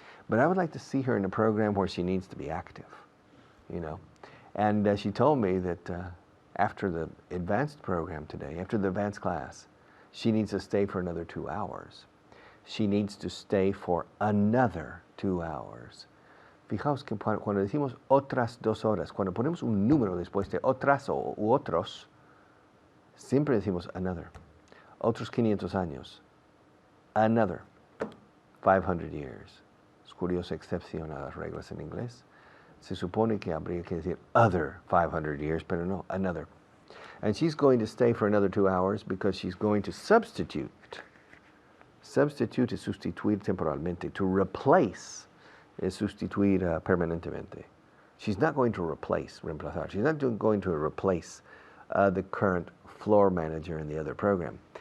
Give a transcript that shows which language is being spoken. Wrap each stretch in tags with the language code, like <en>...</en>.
<en>But I would like to see her in a program where she needs to be active, you know. And she told me that after the advanced program today, after the advanced class, she needs to stay for another 2 hours. She needs to stay for another 2 hours.</en> <es>Fijaos que cuando decimos otras 2 horas, cuando ponemos un número después de otras u otros, siempre decimos another. Otros 500 años.</es> <en>Another 500 years.</en> <es>Es curiosa excepción a las reglas en inglés. Se supone que habría que decir other 500 years, pero no, another.</es> <en>And she's going to stay for another 2 hours because she's going to substitute.</en> <es>Substitute es sustituir temporalmente. To replace es sustituir permanentemente.</es> <en>She's not going to reemplazar. She's not going to replace the current floor manager in the other program.</en>